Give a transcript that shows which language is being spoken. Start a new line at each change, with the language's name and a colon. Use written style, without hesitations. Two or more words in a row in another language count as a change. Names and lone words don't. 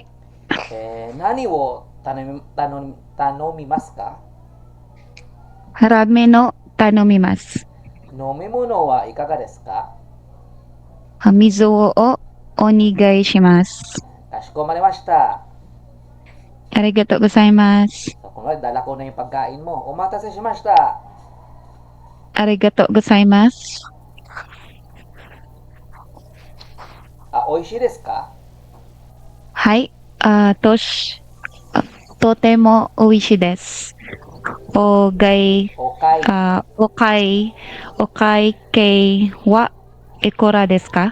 Japanese: 何を頼みますか？ラーメンを頼みます。飲み物はいかがですか？水をお願いします。かしこまりました。ありがとうございます。
Filipino: So, kunwari, dala ko na yung pagkain mo.
Japanese: おまたせしました. ありがとうございます。おいしいですか？はい。とても美味しいです。お会計はいくらですか